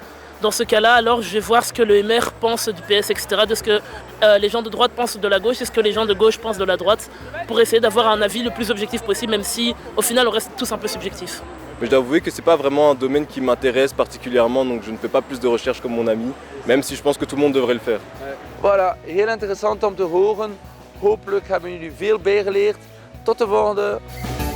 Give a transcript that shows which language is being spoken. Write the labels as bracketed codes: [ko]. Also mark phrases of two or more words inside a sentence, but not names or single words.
[fr] Dans ce cas-là, alors je vais voir ce que le MR pense du PS, etc., de ce que les gens de droite pensent de la gauche et ce que les gens de gauche pensent de la droite, pour essayer d'avoir un avis le plus objectif possible, même si au final on reste tous un peu subjectifs. Mais je dois avouer que c'est pas vraiment un domaine qui m'intéresse particulièrement, donc je ne fais pas plus de recherches comme mon ami, même si je pense que tout le monde devrait le faire. Voilà, [nl] heel interessant om te horen. Hopelijk hebben jullie veel bijgeleerd. Tot de volgende!